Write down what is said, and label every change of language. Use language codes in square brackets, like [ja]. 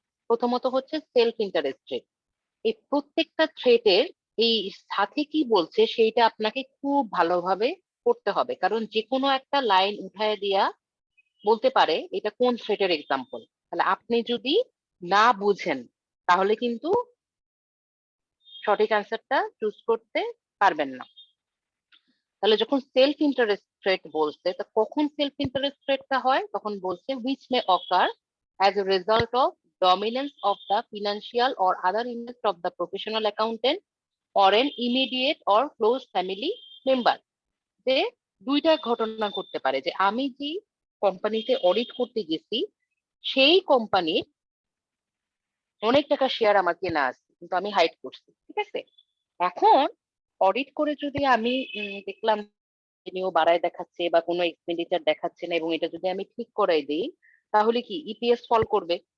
[bn] প্রথমত হচ্ছে self interest threat. এই প্রত্যেকটা থ্রেটের এই সাথে কি বলছে সেইটা আপনাকে খুব ভালোভাবে পড়তে হবে, কারণ যে কোনো একটা লাইন উঠায় দিয়া বলতে পারে এটা কোন থ্রেটের এক্সাম্পল। তাহলে আপনি যদি না বুঝেন তাহলে কিন্তু সঠিক অ্যান্সারটা চুজ করতে পারবেন না। তাহলে যখন সেলফ ইন্টারেস্ট থ্রেট বলছে, তা কখন সেলফ ইন্টারেস্ট থ্রেটটা হয়? তখন বলছে [en] which may occur as a result of dominance of the financial or other interest of the professional accountant or an immediate or close family member। [bn] যে দুইটা ঘটনা ঘটতে পারে, যে আমি যে কোম্পানিতে অডিট করতে গেছি সেই কোম্পানির অনেক টাকা শেয়ার আমার কেনা আছে কিন্তু আমি হাইড করছি, ঠিক আছে? এখন অডিট করে যদি আমি দেখলাম রেভিনিউ বাড়ায় দেখাচ্ছে বা কোনো এক্সপেন্ডিচার দেখাচ্ছে না এবং এটা যদি আমি ঠিক করাই দিই তাহলে কি ইপিএস ফল করবে?